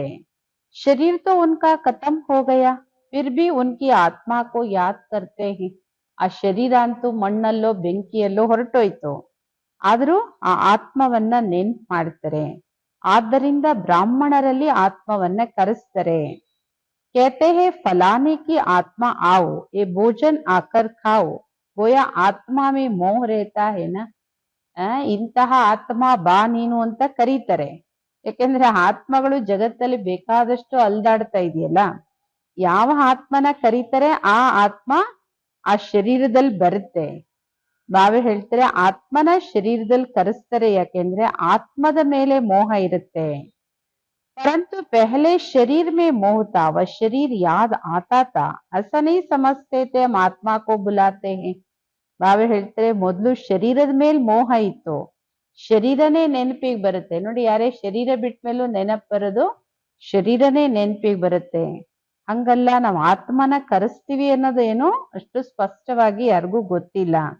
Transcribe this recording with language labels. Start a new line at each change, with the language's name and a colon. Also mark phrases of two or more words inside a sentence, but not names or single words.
Hindi: शरीर तो उनका खतम हो गया, फिर भी उनकी आत्मा को याद करते है.
Kannada: ಆ ಶರೀರ ಅಂತೂ ಮಣ್ಣಲ್ಲೋ ಬೆಂಕಿಯಲ್ಲೋ ಹೊರಟೋಯ್ತು, ಆದ್ರೂ ಆ ಆತ್ಮವನ್ನ ನೆನ್ಪು ಮಾಡ್ತಾರೆ. ಆದ್ದರಿಂದ ಬ್ರಾಹ್ಮಣರಲ್ಲಿ ಆತ್ಮವನ್ನ ಕರೆಸ್ತಾರೆ.
Hindi: कहते हैं फलाने की आत्मा आओ, ये भोजन आकर खाओ, गोया आत्मा में मोह रहता है ना.
Kannada: ಇಂತಹ ಆತ್ಮ ಬಾ ನೀನು ಅಂತ ಕರೀತಾರೆ. ಯಾಕೆಂದ್ರೆ ಆತ್ಮಗಳು ಜಗತ್ತಲ್ಲಿ ಬೇಕಾದಷ್ಟು ಅಲ್ದಾಡ್ತಾ ಇದೆಯಲ್ಲ. ಯಾವ ಆತ್ಮನ ಕರೀತಾರೆ ಆ ಆತ್ಮ ಆ ಶರೀರದಲ್ಲಿ ಬರುತ್ತೆ. ಬಾವೆ ಹೇಳ್ತಾರೆ ಆತ್ಮನ ಶರೀರದಲ್ಲಿ ಕರೆಸ್ತಾರೆ, ಯಾಕೆಂದ್ರೆ ಆತ್ಮದ ಮೇಲೆ ಮೋಹ ಇರುತ್ತೆ.
Hindi: परंतु पहले शरीर में मोह था, वह शरीर याद आता था, ऐसा नहीं समझते थे हम आत्मा को बुलाते हैं.
Kannada: ಬಾವೆ ಹೇಳ್ತಾರೆ ಮೊದಲು ಶರೀರದ ಮೇಲೆ ಮೋಹ ಇತ್ತು, ಶರೀರನೇ ನೆನಪಿಗೆ ಬರುತ್ತೆ. ನೋಡಿ, ಯಾರೇ ಶರೀರ ಬಿಟ್ಟ ಮೇಲೂ ನೆನಪು ಬರೋದು ಶರೀರನೇ ನೆನಪಿಗೆ ಬರುತ್ತೆ. ಹಂಗಲ್ಲ, ನಾವು ಆತ್ಮನ ಕರೆಸ್ತೀವಿ ಅನ್ನೋದು ಏನೋ ಅಷ್ಟು ಸ್ಪಷ್ಟವಾಗಿ ಯಾರಿಗೂ ಗೊತ್ತಿಲ್ಲ.